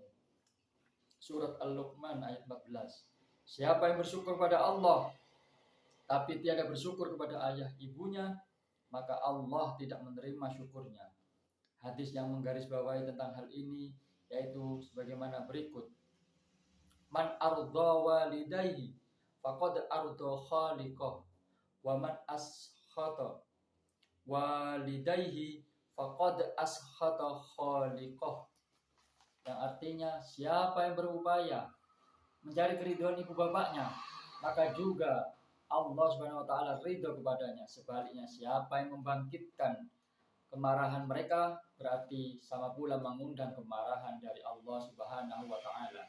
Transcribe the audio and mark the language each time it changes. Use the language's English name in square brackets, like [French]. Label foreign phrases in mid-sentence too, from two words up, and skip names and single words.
[Indonesian] Surat Al-Luqman ayat 14. Siapa yang bersyukur pada Allah tapi tiada bersyukur kepada ayah ibunya, maka Allah tidak menerima syukurnya. Hadis yang menggarisbawahi tentang hal ini yaitu sebagaimana berikut. [Arabic] من أرضى والديه فقد أرضى خالقه، ومن أسخط والديه فقد أسخط خالقه. [Indonesian] Yang artinya, siapa yang berupaya mencari keridhaan ibu bapaknya, maka juga Allah [Arabic] سبحانه وتعالى [Indonesian] ridho kepadanya. Sebaliknya, siapa yang membangkitkan kemarahan mereka, berarti sama pula mengundang kemarahan dari Allah [Arabic] سبحانه وتعالى.